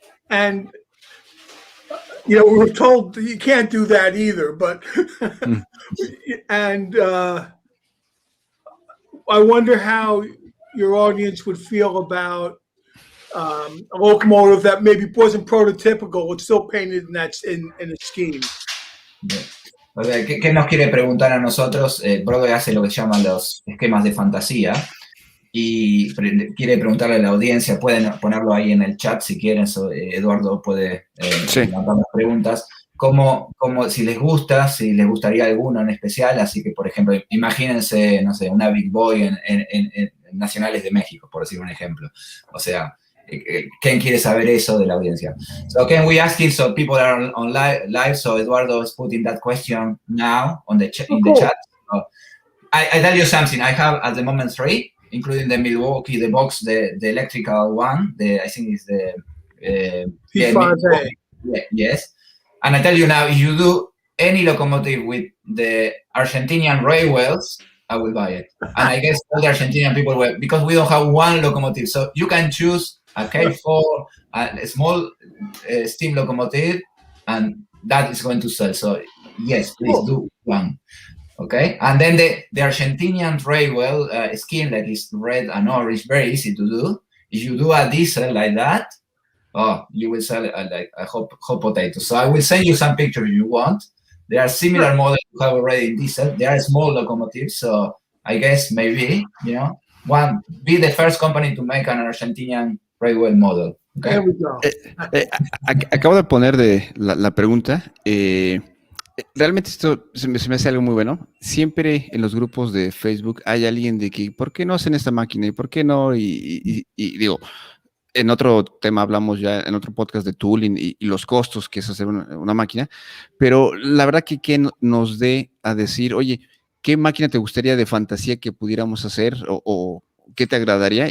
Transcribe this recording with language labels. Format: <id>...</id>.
<en>And we were told you can't do that either, but and I wonder how your audience would feel about a locomotive that maybe wasn't prototypical, but still painted in a scheme.</en> <es>O sea, ¿qué nos quiere preguntar a nosotros? Broadway hace lo que se llaman los esquemas de fantasía y quiere preguntarle a la audiencia, pueden ponerlo ahí en el chat si quieren, Eduardo puede mandar las preguntas. Como si les gustaría alguno en especial, así que, por ejemplo, imagínense, no sé, una Big Boy en Nacionales de México, por decir un ejemplo. O sea, ¿quién quiere saber eso de la audiencia?</es> <en>So, can we ask it so people are on live? So, Eduardo is putting that question now in the chat. So, I tell you something. I have, at the moment, 3, including the Milwaukee, the box, the electrical one. I think it's the... P5A. Yes. And I tell you now, if you do any locomotive with the Argentinian railways, I will buy it. And I guess all the Argentinian people will, because we don't have one locomotive. So you can choose a K4, a small steam locomotive, and that is going to sell. So yes, please do one. Okay. And then the Argentinian railway scheme, that is red and orange, very easy to do. If you do a diesel like that, you will sell like a hot potato. So I will send you some pictures if you want. There are similar models you have already in diesel. They are small locomotives, so I guess maybe, be the first company to make an Argentinian railway model. Okay? There we go.</en> <es>Acabo de poner la pregunta. Realmente esto se me hace algo muy bueno. Siempre en los grupos de Facebook hay alguien de que, ¿por qué no hacen esta máquina? ¿Y por qué no? Y digo... En otro tema hablamos ya, en otro podcast de tooling y los costos que es hacer una máquina, pero la verdad que Ken nos dé a decir, oye, ¿qué máquina te gustaría de fantasía que pudiéramos hacer o qué te agradaría?</es>